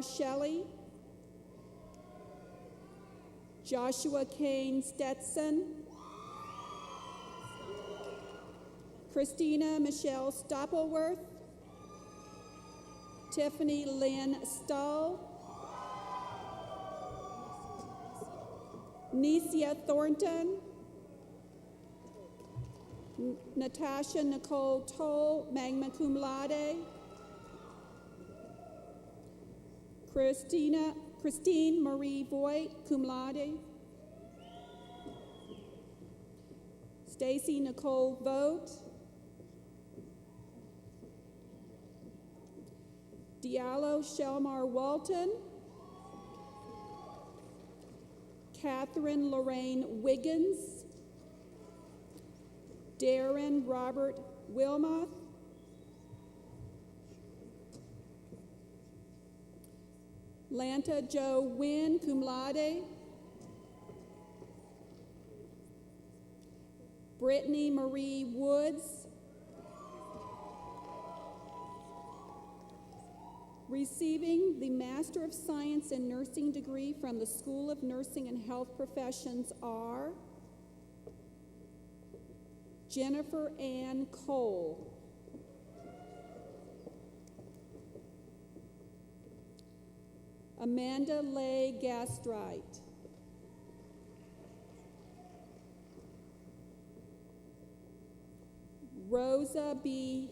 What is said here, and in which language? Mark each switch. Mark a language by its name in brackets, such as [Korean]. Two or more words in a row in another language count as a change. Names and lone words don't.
[English] Shelley, Joshua Kane Stetson, Christina Michelle Stoppelworth, Tiffany Lynn Stull, Necia Thornton, Natasha Nicole Toll, [Latin] magna cum laude, [English] Christine Marie Voigt, [Latin] cum laude, [English] Stacy Nicole Vogt, Diallo Shelmar Walton, Catherine Lorraine Wiggins, Darren Robert Wilmoth, Lanta Joe Wynn, [Latin] cum laude, [English] Brittany Marie Woods, receiving the Master of Science in Nursing degree from the School of Nursing and Health Professions are Jennifer Ann Cole, Amanda Leigh Gastrite, Rosa B.